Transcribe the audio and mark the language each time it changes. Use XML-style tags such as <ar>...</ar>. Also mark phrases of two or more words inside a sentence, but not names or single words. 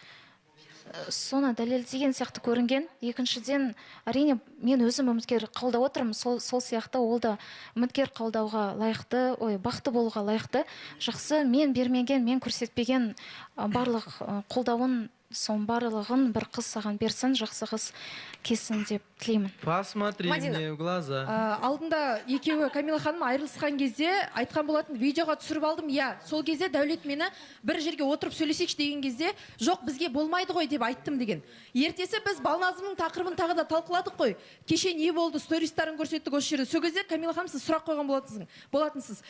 <kk>Соны дәлелдеген сияқты көрінген. Екіншіден, әрине мен өзім үміткер қабылдап отырмын, сол сияқты ол да үміткер қабылдауға лайықты, бақытты болуға лайықты. Жақсы, мен бермеген, мен көрсетпеген барлық қолдауын, соның барлығын бір қыз саған берсін, жақсы қыз келсін деп тілеймін.</kk> <ru>Посмотри мне в глаза.</ru> <kk>Алдында екеуі Камила ханым айырылысқан кезде айтқан болатын, видеоға түсіріп алдым. Сол кезде Дәулет мені бір жерге отырып сөйлесекші деген кезде, жоқ, бізге болмайды ғой деп айттым деген. Ертесі біз Балназымның тақырыбын тағы да талқыладық қой. Кеше не болды, стористарын көрсеттік осы жерде. Сол кезде Камила ханым сіз сұрақ қойған болатынсыз.</kk>